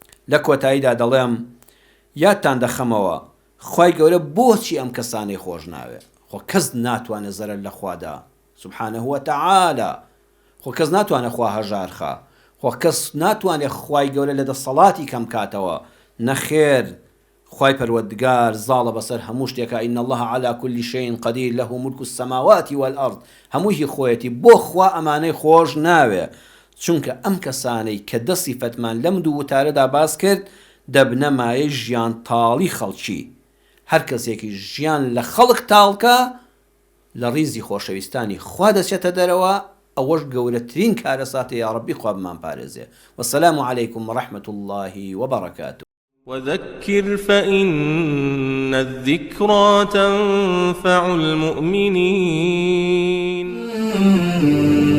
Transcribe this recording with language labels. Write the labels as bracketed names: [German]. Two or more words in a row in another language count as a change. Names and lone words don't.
[Central Kurdish] لە کۆتاییدا دەڵێم یادتان دەخەمەوە خوای گەورە بۆچی ئەم کەسانەی خۆش ناوێ. خۆ کەس ناتوانێت زەرەر لە خوادا [Arabic] سبحانه وتعالى، [Central Kurdish] خۆ کەس ناتوانێت خوا هەژارخە، خۆ کەس ناتوانێت خوای گەورە لە دەسەڵاتی کەم کاتەوە. نەخێر، خوای پەروەردگار زاڵە بەسەر هەموو شتێکە. [Arabic] ئین الله على كل شيء قدير له ملك السماوات والأرض. [Central Kurdish] هەمووی خۆیەتی، بۆ خوا ئەمانەی خۆش ناوێ، چونکە ئەم کەسانەی کە دە سیفەتمان لەم دوو وتارەدا باس کرد دەبنە مایە ژیان تاڵی خەڵکی. هەر کەسێکی ژیان لە خەڵک تاڵکە لە ڕیزی خۆشەویستانی خوا دەچێتە دەرەوە. ئەوەش گەورەترین کارەساتە. یا ڕەبی خوا بمان پارێزێ. [Arabic] وەسەلام عەلەیکم وەڕەحمەت الله وبەڕەکاتوه. وذكر فإن الذكرى تنفع المؤمنين